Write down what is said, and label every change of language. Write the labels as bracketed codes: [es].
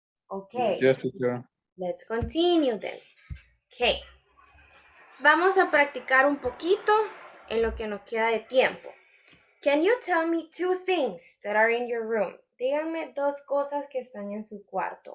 [en] Ok, Yes, teacher. let's continue then. [es] Ok, vamos a practicar un poquito en lo que nos queda de tiempo. [en] Can you tell me two things that are in your room? [es] Díganme dos cosas que están en su cuarto.